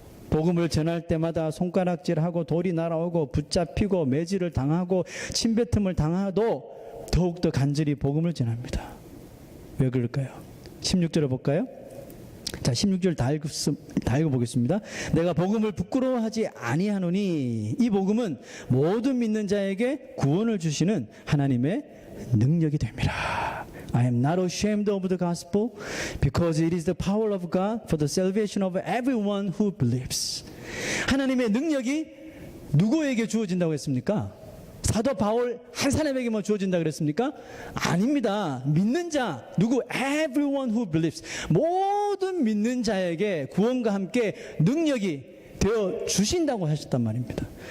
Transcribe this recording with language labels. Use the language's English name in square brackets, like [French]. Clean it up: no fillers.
[Korean] 복음을 전할 때마다 손가락질하고 돌이 날아오고 붙잡히고 매질을 당하고 침뱉음을 당하도 더욱더 간절히 복음을 전합니다. 왜 그럴까요? 16절을 볼까요? 자, 16절 다 읽어보겠습니다. 내가 복음을 부끄러워하지 아니하노니. 이 복음은 모든 믿는 자에게 구원을 주시는 하나님의 능력이 됩니다. [English] I am not ashamed of the gospel because it is the power of God for the salvation of everyone who believes. [Korean] 하나님의 능력이 누구에게 주어진다고 했습니까? 사도 바울 한 사람에게만 주어진다 그랬습니까? 아닙니다. 믿는 자, 누구? [English] Everyone who believes. [Korean] 모든 믿는 자에게 구원과 함께 능력이 되어 주신다고 하셨단 말입니다.